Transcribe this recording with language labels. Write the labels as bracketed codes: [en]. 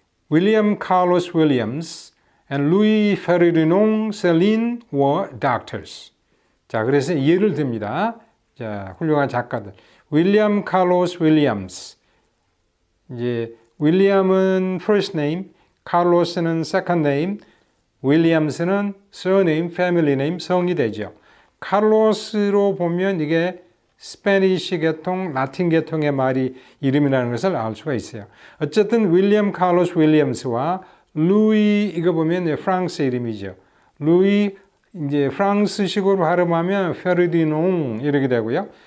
[en] William Carlos Williams and Louis Ferdinand Céline were doctors. [ko] 자, 그래서 예를 듭니다. 자, 훌륭한 작가들. 윌리엄 칼로스 윌리엄스. 이제 윌리엄은 first name, 칼로스는 second name, 윌리엄스는 surname, family name, 성이 되죠. 칼로스로 보면 이게 스페니시 계통, 라틴 계통의 이름이라는 것을 알 수가 있어요. 어쨌든 윌리엄 칼로스 윌리엄스와 루이 이거 보면 프랑스 이름이죠. 루이 이제 프랑스식으로 발음하면 페르디농 이렇게 되고요.